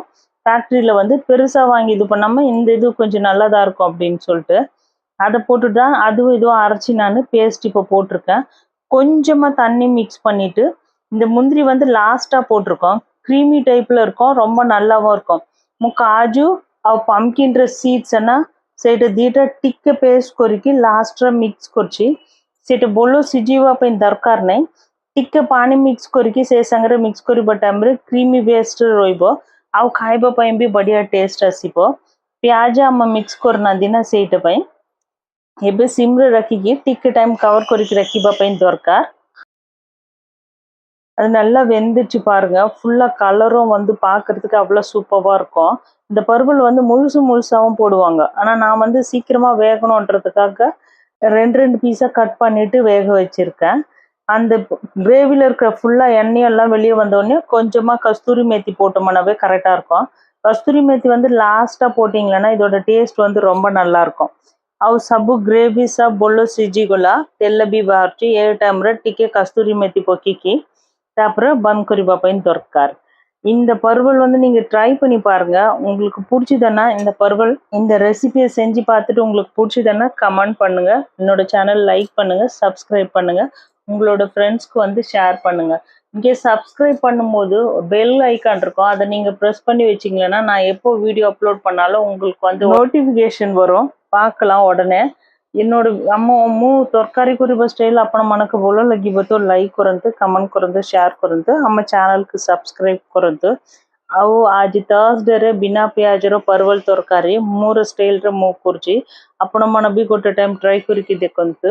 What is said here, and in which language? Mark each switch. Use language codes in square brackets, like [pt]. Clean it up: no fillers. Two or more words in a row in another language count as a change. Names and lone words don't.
[ta] ஃபேக்ட்ரியில் வந்து பெருசாக வாங்கி இது பண்ணாமல் இந்த இது கொஞ்சம் நல்லதாக இருக்கும் அப்படின்னு சொல்லிட்டு அதை போட்டுட்டு தான் அதுவும் இதுவும் அரைச்சி நான் பேஸ்ட் இப்போ போட்டிருக்கேன். கொஞ்சமாக தண்ணி மிக்ஸ் பண்ணிவிட்டு இந்த முந்திரி வந்து லாஸ்ட்டாக போட்டிருக்கோம். க்ரீமி டைப்பில் இருக்கும், ரொம்ப நல்லாவும் இருக்கும். [or] କାଜୁ ଆଉ ପମ୍ପକିନ୍ର ସିଡ୍ସ ନା ସେଇଟା ଦୁଇଟା ଟିକେ ପେଷ୍ଟ କରିକି ଲାଷ୍ଟରେ ମିକ୍ସ କରିଛି. ସେଇଟା ଭଲ ସିଝିବା ପାଇଁ ଦରକାର ନାହିଁ, ଟିକେ ପାଣି ମିକ୍ସ କରିକି ସେ ସାଙ୍ଗରେ ମିକ୍ସ କରିବା ଟାଇମ୍ରେ କ୍ରିମି ବେଷ୍ଟ ରହିବ ଆଉ ଖାଇବା ପାଇଁ ବି ବଢ଼ିଆ ଟେଷ୍ଟ ଆସିବ. ପିଆଜ ଆମେ ମିକ୍ସ କରିନାହାନ୍ତି ନା ସେଇଟା ପାଇଁ ଏବେ ସିମ୍ରେ ରଖିକି ଟିକେ டைம் கவர் କରିକି ரக்கிபா ପାଇଁ ଦରକାର. [ta] அது நல்லா வெந்துச்சு பாருங்க. ஃபுல்லாக கலரும் வந்து பார்க்கறதுக்கு அவ்வளோ சூப்பராக இருக்கும். இந்த பருவல் வந்து முழுசாகவும் போடுவாங்க. ஆனால் நான் வந்து சீக்கிரமாக வேகணுன்றதுக்காக ரெண்டு பீஸாக கட் பண்ணிட்டு வேக வச்சிருக்கேன். அந்த கிரேவியில் இருக்கிற ஃபுல்லாக எண்ணெயெல்லாம் வெளியே வந்தோடனே கொஞ்சமாக கஸ்தூரி மேத்தி போட்டோம்னாவே கரெக்டாக இருக்கும். கஸ்தூரி மேத்தி வந்து லாஸ்ட்டாக போட்டிங்களன்னா இதோட டேஸ்ட் வந்து ரொம்ப நல்லாயிருக்கும். [or] ଆଉ ସବୁ ଗ୍ରେଭି ସବ ଭଲ ସିଝିଗଲା, ତେଲ ବି ବାହାରୁଛି। ଏ ଟାଇମ୍ରେ ଟିକେ கஸ்தூரி மேத்தி பொக்கிக்கி ତାପରେ பந்த் କରିବା ପାଇଁ ଦରକାର. [ta] இந்த பருவல் வந்து நீங்கள் ட்ரை பண்ணி பாருங்கள். உங்களுக்கு பிடிச்சதுன்னா இந்த பருவல் இந்த ரெசிபியை செஞ்சு பார்த்துட்டு உங்களுக்கு பிடிச்சதுன்னா கமெண்ட் பண்ணுங்கள், என்னோட சேனல் லைக் பண்ணுங்கள், சப்ஸ்கிரைப் பண்ணுங்கள், உங்களோட ஃப்ரெண்ட்ஸ்க்கு வந்து ஷேர் பண்ணுங்கள். இங்கே சப்ஸ்கிரைப் பண்ணும்போது பெல் ஐக்கான் இருக்கும், அதை நீங்கள் ப்ரெஸ் பண்ணி வச்சிங்கன்னா நான் எப்போ வீடியோ அப்லோட் பண்ணாலும் உங்களுக்கு வந்து நோட்டிஃபிகேஷன் வரும், பார்க்கலாம் உடனே. [or] என்னோட ମୁଁ ତରକାରୀ କରିବା ଷ୍ଟାଇଲ୍ ଆପଣମାନଙ୍କୁ ଭଲ ଲାଗିବ ତ ଲାଇକ୍ କରନ୍ତୁ, କମେଣ୍ଟ କରନ୍ତୁ, ସେୟାର କରନ୍ତୁ, ଆମ ଚ୍ୟାନେଲକୁ ସବସ୍କ୍ରାଇବ୍ କରନ୍ତୁ। ଆଉ ଆଜି ଥର୍ସଡେରେ ବିନା ପିଆଜର ପରବଲ ତରକାରୀ ମୋର ଷ୍ଟାଇଲ୍ରେ ମୁଁ କରୁଛି, ଆପଣମାନେ ବି ଗୋଟେ ଟାଇମ୍ ଟ୍ରାଏ କରିକି ଦେଖନ୍ତୁ।